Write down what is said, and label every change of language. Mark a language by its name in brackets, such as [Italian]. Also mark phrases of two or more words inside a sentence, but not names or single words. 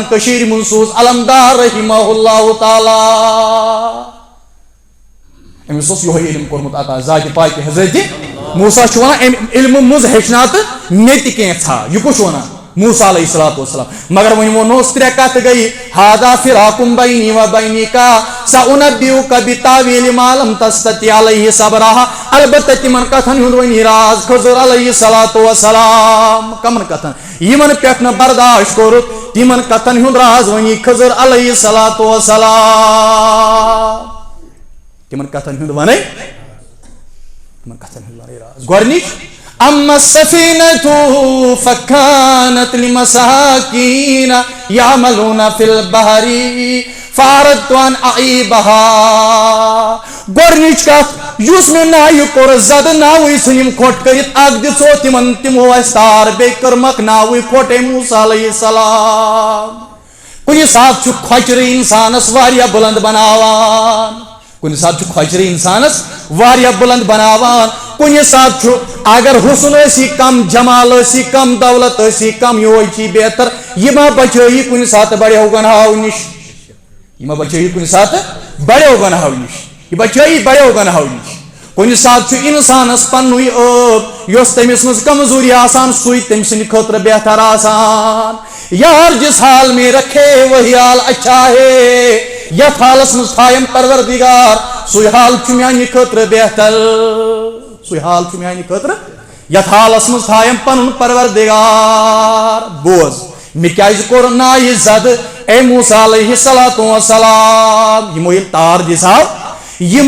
[Kashmiri] کٔشیٖرِ منٛز سوٗز علمدار [Arabic] رحمہ اللہ تعالیٰ [Kashmiri] أمِس اوس یِہوے علم کوٚرمُت عطا ذاتِ پاکہِ حضرت موسیٰ چھُ وَنان اَمہِ علمہٕ منٛز ہیٚچھناو تہٕ مےٚ تہِ کینٛژھا یہِ کُس چھُ وَنان موسیٰ [Arabic] علیہ الصلوۃ والسلام [Kashmiri] مگر وۄنۍ ووٚنہوس ترٛےٚ کتھٕ گٔیہِ [Arabic] ہاذا فراقم بینی و بینکا سأنبئک بتاویل ما لم تستطع علیہ صبرا [Kashmiri] البتہ تمن کتھن ہُنٛد وۄنۍ راز خضر [Arabic] علیہ الصلوۃ والسلام [Kashmiri] کمن کتھن یمن پٮ۪ٹھ نہٕ برداشت کوٚرُکھ تمن کتھن ہُنٛد راز وۄنی خضر [Arabic] علیہ الصلوۃ والسلام [Kashmiri] تمن کتھن ہُنٛد ونے راز گۄڈنِچ [Arabic] اما السفينة فكانت لمساكين يعملون في البحر فأردت أن أعيبها [Kashmiri] گۄڈنِچ کتھ یُس مےٚ ناوِ کوٚر زدٕ ناوٕے ژھٕنِم کھۄٹ کٔرِتھ اکھ دِژو تِمن تِمو اسہِ تار بیٚیہِ کٔرمکھ ناوٕے کھۄٹ اے موسیٰ [Arabic] علیہ السلام [Kashmiri] کُنہِ ساتہٕ چھُ کھۄچرٕ انسانس واریاہ بُلند بناوان کُنہِ ساتہٕ چھُ کھۄچرٕ انسانس واریاہ بُلند بناوان کُنہِ ساتہٕ چھُ اگر حُسن ٲسی کم جمال ٲسی کم دولت ٲسی کم یہوے چھی بہتر یہِ ما بچٲیی کُنہِ ساتہٕ بڑیو گناہو نِش یہِ ما بچٲیی کُنہِ ساتہٕ بڑیو گناہو نِش یہِ بچٲیی بڑیو گناہو نِش کُنہِ ساتہٕ چھُ انسانس پننُے ٲب یۄس تٔمِس منٛز کمزوٗری آسان سُے تٔمۍ سٕنٛدِ خٲطرٕ بہتر آسان یار [Urdu] جس حال میں رکھے وہی حال اچھا ہے [Kashmiri] یتھ حالس منٛز تھایم پروردگار سُے حال چھُ میانہِ خٲطرٕ بہتر سُے حال چھُ میانہِ خٲطرٕ یتھ حالس منٛز تھایم پنُن پروردگار بوز مے کیازِ کوٚر نایہِ زد اے موسیٰ [Arabic] علیہ السلام [Kashmiri] یمو ییٚلہِ تار دِژاو یم